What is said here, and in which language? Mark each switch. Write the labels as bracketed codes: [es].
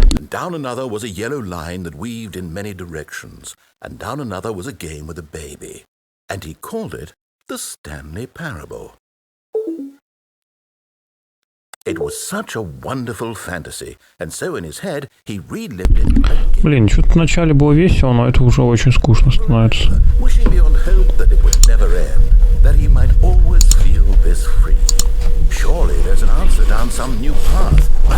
[en] Down another was a yellow line that weaved in many directions, and down another was a game with a baby, and he called it the Stanley Parable. It was such a wonderful fantasy, and so in his head he relived it again. [ru] Блин, что-то вначале было весело, но это уже очень скучно становится. [en] Wishing beyond hope that it would never end, that he might always feel this free. Surely there's an answer down some new path.